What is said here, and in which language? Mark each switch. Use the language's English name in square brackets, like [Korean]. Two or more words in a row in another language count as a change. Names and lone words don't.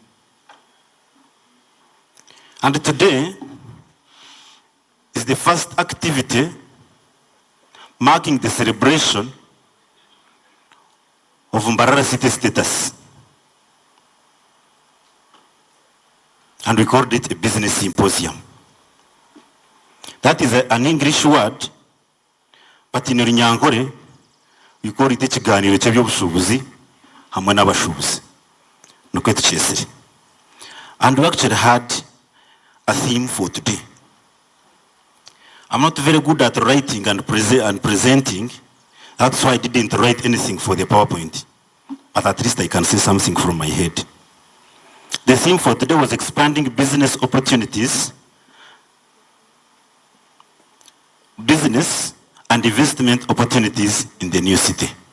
[English] And today is the first activity marking the celebration of Mbarara city status. And we called it a business symposium. That is an English word, but in Runyankore, we call it [Nyankole] ekiganiro ky'ebyobushubuzi hamwe n'abashubuzi. Nukwe tukyesere. [English] And we actually had a theme for today. I'm not very good at writing and presenting. That's why I didn't write anything for the PowerPoint. But at least I can say something from my head. The theme for today was expanding business opportunities, business and investment opportunities in the new city.